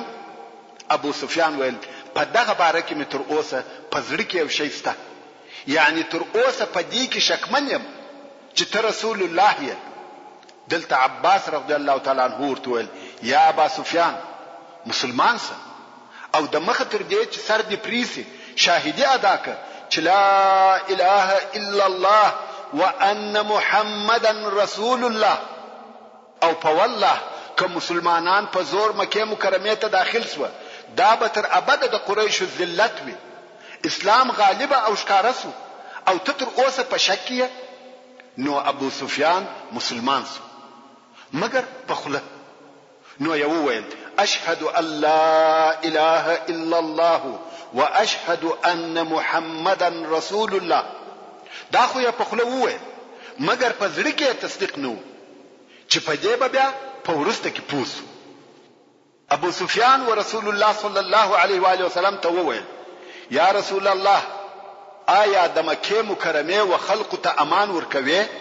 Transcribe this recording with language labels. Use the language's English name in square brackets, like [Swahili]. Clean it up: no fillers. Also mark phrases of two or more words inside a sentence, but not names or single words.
[Pashto] ابو سفیان ویل په دغه باره کې مې تر اوسه په زړه کې یو شی شته، یعنی تر اوسه په دې کې شکمن یم چې ته رسول الله یې. دلته عباس [Arabic] رضی الله تعالی عنہ [Pashto] ورته ویل [Arabic] یا ابا سفیان [Pashto] مسلمان سه او د مخ تر دې چې سر دې پریسي شاهدی ادا کړه چې [Arabic] لا اله الا الله وان محمدا رسول الله. [Pashto] او په والله که مسلمانان په زور مکه مکرمه ته داخل سو دا به تر ابد د قریش ذلت وي. اسلام غالب او ښکارا سو او ته تر اوسه په شک یې. نو ابو سفیان مسلمان سو مگر په خوله. نو یو ویل [Arabic] اشهد ان لا اله الا الله واشهد ان محمدا رسول الله. [Pashto] دا خو یې په خوله وویل مگر په زړه کې تصدیق نه و چې په دې به بیا په ورسته کې پوسو. ابو سفیان و رسول الله [Arabic] صلی الله علیه و آله وسلم [Pashto] ته وویل [Arabic] یا رسول الله [Pashto] آیا د مکه مکرمه و خلق ته امان ورکوي؟